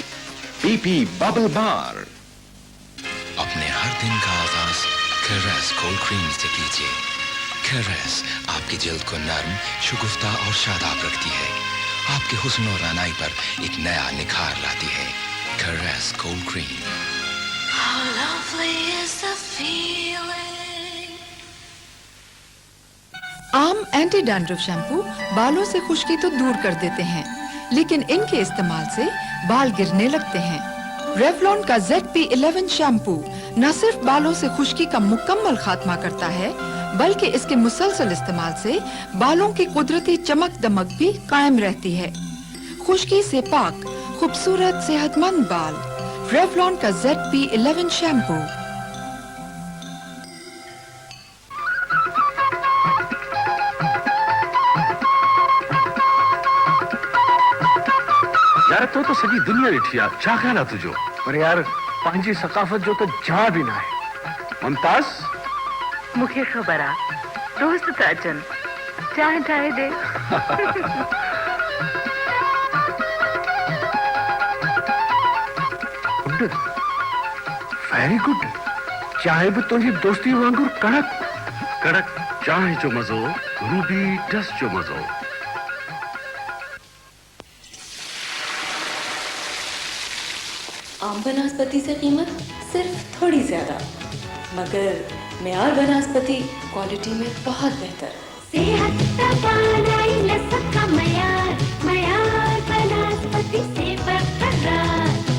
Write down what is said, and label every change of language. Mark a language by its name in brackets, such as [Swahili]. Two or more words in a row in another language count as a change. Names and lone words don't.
[Urdu] BP बबल बार। اپنے ہر دن کا آغاز کیریس کولڈ کریم سے کیجیے. کیریس آپ کی جلد کو نرم، شگفتہ اور شاداب رکھتی ہے. آپ کے حسن اور رعنائی پر ایک نیا نکھار لاتی ہے. कैरेस कोल्ड क्रीम। [English] How lovely is the feeling. [Urdu] عام [English] anti dandruff shampoo [Urdu] بالوں سے خشکی تو دور کر دیتے ہیں، لیکن ان کے استعمال سے بال گرنے لگتے ہیں. ریولون کا ZP11 شیمپو نہ صرف بالوں سے خشکی کا مکمل خاتمہ کرتا ہے، بلکہ اس کے مسلسل استعمال سے بالوں کی قدرتی چمک دمک بھی قائم رہتی ہے. خشکی سے پاک، خوبصورت، صحت مند بال. ریولون کا ZP11 شیمپو. [Sindhi] यार तो सॼी दुनिया ॾिठी आहे, छा ख़्याल आहे तुंहिंजो? पर यार पंहिंजी सकाफ़त जो तो जा भी ना है। मुमताज मूंखे ख़बर आहे, दोस्त था अचनि, चांहि ठाहे ॾे। [English] Good, very good. [Sindhi] चांहि भी तुंहिंजी दोस्ती वांगुरु कड़क कड़क। चांहि जो मज़ो, रूबी डस्ट जो मज़ो। [Urdu] عام بناسپتی سے قیمت صرف تھوڑی زیادہ، مگر معیار بناسپتی کوالٹی میں بہت بہتر. صحت توانائی لذت کا معیار، معیار بناسپتی سے برقرار.